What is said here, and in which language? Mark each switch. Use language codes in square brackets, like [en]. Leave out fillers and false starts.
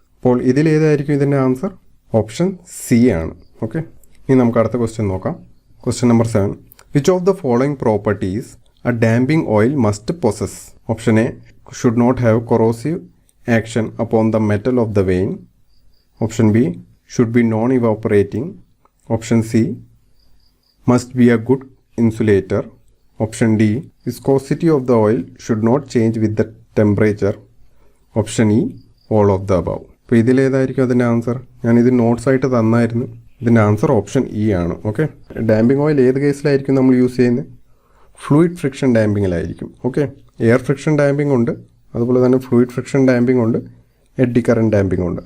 [ml] അപ്പോൾ ഇതിലേതായിരിക്കും ഇതിൻ്റെ answer? Option C ആണ്. ഓക്കെ, ഇനി നമുക്ക് അടുത്ത ക്വസ്റ്റ്യൻ നോക്കാം. [en] Question number 7. Which of the following properties a damping oil must possess? Option A, should not have corrosive action upon the metal of the vane. Option B, should be non evaporating. Option C, must be a good insulator. Option D, viscosity of the oil should not change with the temperature. Option E, all of the above. [ml] അപ്പോൾ ഇതിലേതായിരിക്കും അതിൻ്റെ answer? ഞാനിത് notes ആയിട്ട് തന്നായിരുന്നു. ഇതിൻ്റെ answer option E ആണ്. Okay, damping oil ഏത് കേസിലായിരിക്കും നമ്മൾ use ചെയ്യുന്നത്? Fluid friction ഡാമ്പിങ്ങിലായിരിക്കും. Okay, air friction damping ഉണ്ട്, അതുപോലെ തന്നെ ഫ്ലൂയിഡ് ഫ്രിക്ഷൻ ഡാമ്പിംഗ് ഉണ്ട്, എഡ്ഡി കറൻറ്റ് ഡാമ്പിംഗ് ഉണ്ട്.